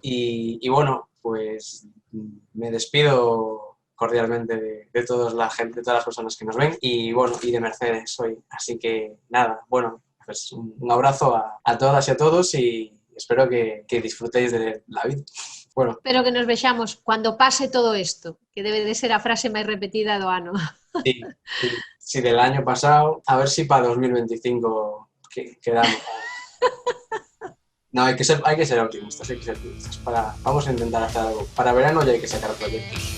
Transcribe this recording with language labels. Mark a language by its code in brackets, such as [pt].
[es] Y bueno, pues me despido cordialmente de toda la gente, de todas las personas que nos ven y bueno, y de Mercedes hoy. Así que nada, bueno, pues un abrazo a todas y a todos y espero que disfrutéis de la vida. Bueno. [gl] Espero que nos vexamos cuando pase todo isto, que debe de ser a frase máis repetida do ano. [es] Sí, si del año pasado, a ver si para 2025 quedamos. No, hay que ser optimistas, vamos a intentar hacer algo. Para verano ya hay que sacar proyectos.